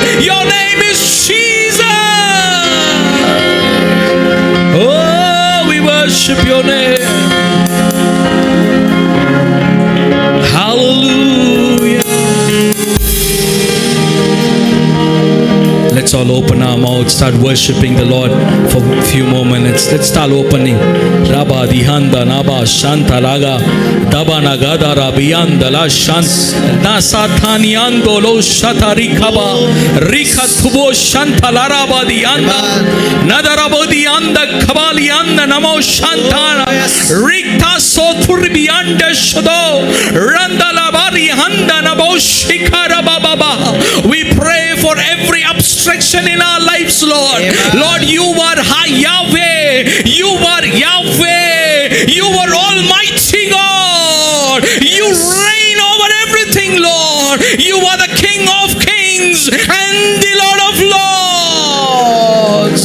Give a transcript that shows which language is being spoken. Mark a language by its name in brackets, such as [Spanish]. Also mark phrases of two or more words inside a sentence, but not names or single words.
[English] Your name is Jesus. Oh, we worship your name. Hallelujah. Let's all open our mouths, start worshiping the Lord for a few more minutes. Let's start opening. Rabba dihanda naba shanta raga daba nagada rabiyanda la shant nasathani ando lo shatari kaba rika thubo shanta laraba diyanda nadarabo diyanda kabali anda namo shantana rikta sothur biyanda shado randa labari handa nabo shikara baba. We pray for every obstruction in our lives, Lord. Lord, you are high Yahweh. You are Yahweh. You are Almighty God. You reign over everything, Lord. You are the King of kings and the Lord of lords.